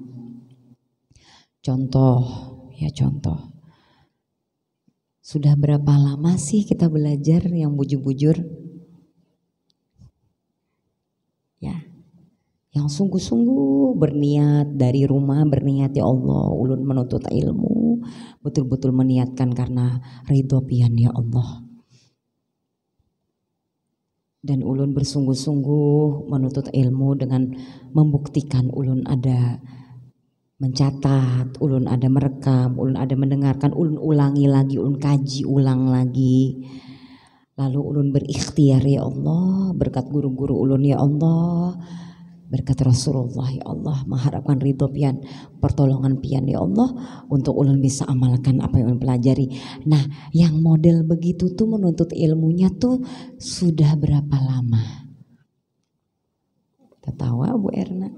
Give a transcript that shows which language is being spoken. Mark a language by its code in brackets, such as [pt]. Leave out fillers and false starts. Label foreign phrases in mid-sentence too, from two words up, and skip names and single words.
[id] Contoh. [bjn] Sudah berapa lama sih kita belajar yang bujur-bujur? [id] Ya, yang sungguh-sungguh berniat dari rumah, berniat ya Allah, [bjn] ulun menuntut ilmu, betul-betul meniatkan karena ridho pian ya Allah. Dan ulun bersungguh-sungguh menuntut ilmu dengan membuktikan ulun ada mencatat, ulun ada merekam, ulun ada mendengarkan, ulun ulangi lagi, ulun kaji ulang lagi. Lalu ulun berikhtiar ya Allah, berkat guru-guru ulun ya Allah, berkat Rasulullah ya Allah, mengharapkan ridho pian, pertolongan pian ya Allah, untuk ulun bisa amalkan apa yang ulun pelajari. [id] Nah, yang model begitu tuh menuntut ilmunya tuh sudah berapa lama? Tertawa Bu Erna.